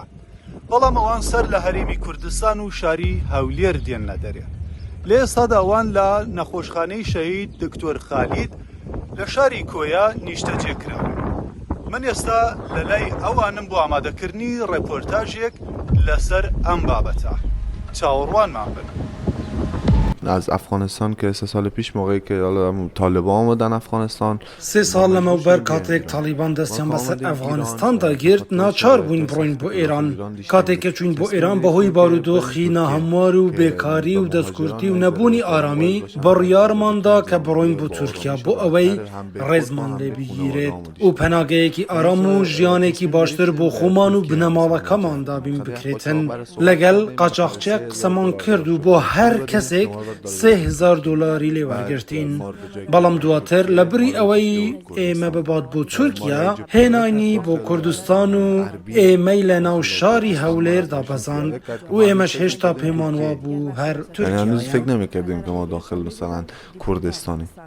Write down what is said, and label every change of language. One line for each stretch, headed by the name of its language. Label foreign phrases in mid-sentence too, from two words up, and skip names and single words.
Central Kurdish: بەڵام ئەوان سەر لە هەرێمی کوردستان و شاری هەولێر دێنە دەرێ. لە ئێستادا ئەوان لە نەخۆشخانەی شەهید دکتۆر خالید لە شاری کۆیا نیشتەجێکراون. من ئێستا لە لای ئەوانم بۆ ئامادەکردنی ڕێپۆرتاژێک لەسەر ئەم بابەتە. چاوەڕوانمان بن.
Persian: از افغانستان که 3 سال پیش موقعی که طالبان آمدن افغانستان
Central Kurdish: 3 سال لەمەوبەر کاتێک تالیبان دەستیان بەسەر ئەفغانستاندا گرت ناچار بووین بڕۆین بۆ ئێران. کاتێک کە چوین بۆ ئێران بەهۆی بارودۆخی ناهەموار و بێکاری و دەستکورتی و نەبوونی ئارامی بڕیارماندا کە بڕۆین بۆ تورکیا بۆ ئەوەی ڕێزمان لێ بگیرێت و پەناگەیەکی ئارام و ژیانێکی باشتر بۆ خۆمان و بنەماڵەکەماندا بین بکرێتن. لەگەڵ قاچاقچێک قسەمان کرد و بۆ هەر کەسێک 3,000 دلاری لێ وەرگرتین. بەڵام دواتر لە بری ئەوەی ئێمە ببات بۆ تورکیا هێناینی بۆ کوردستان و ئێمەی لە ناو شاری هەولێر دابەزاند و ئێمەش هێشتا پێمان وا بوو هەر تورکیا.
Persian: هنوز فکر نمی‌کردیم که ما داخل مثلا کردستانی.